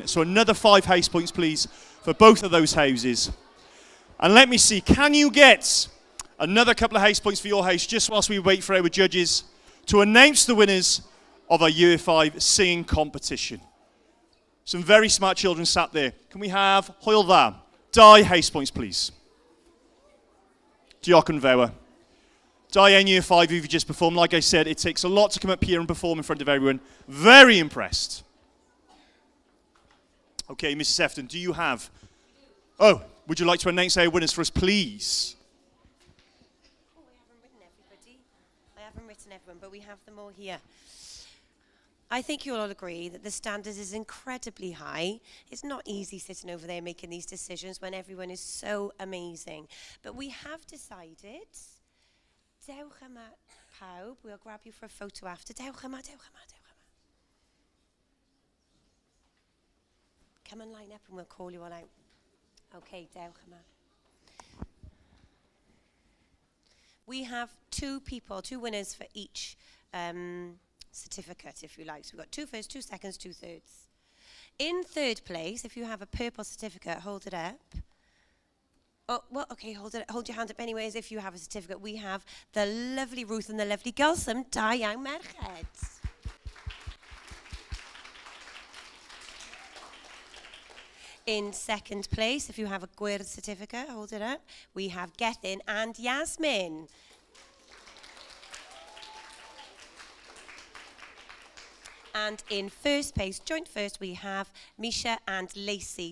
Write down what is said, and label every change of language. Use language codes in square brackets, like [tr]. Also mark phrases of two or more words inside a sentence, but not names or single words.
[en] So another 5 house points, please, for both of those houses. And let me see, can you get another couple of house points for your house just whilst we wait for our judges to announce the winners of our Year 5 singing competition? Some very smart children sat there. Can we have Hwyl dda? Dau house points, please. [cy] Diolch yn fawr. [en] Diane, Year 5, you've just performed. Like I said, it takes a lot to come up here and perform in front of everyone. Very impressed. Okay, Mrs. Efton, do you have... Oh, would you like to announce our winners for us, please? Oh, I haven't written everybody. I haven't written everyone, but we have them all here. I think you'll all agree that the standard is incredibly high. It's not easy sitting over there making these decisions when everyone is so amazing. But we have decided... [cy] Dewch yma pawb. [en] We'll grab you for a photo after. [cy] Dewch yma, dewch yma, dewch yma. [en] Come and line up and we'll call you all out. [cy] Okay, dewch yma. [en] We have 2 people, 2 winners for each certificate, if you like. So we've got 2 firsts, 2 seconds, 2 thirds. In 3rd place, if you have a purple certificate, hold it up. Oh, well, okay, hold your hand up anyways. If you have a certificate, we have the lovely Ruth and the lovely Gulsum, [cy] da iawn merched. [en] In 2nd place, if you have a gwyrdd certificate, hold it up. We have Gethin and Yasmin. And in 1st place, joint first, we have Misha and Lacey.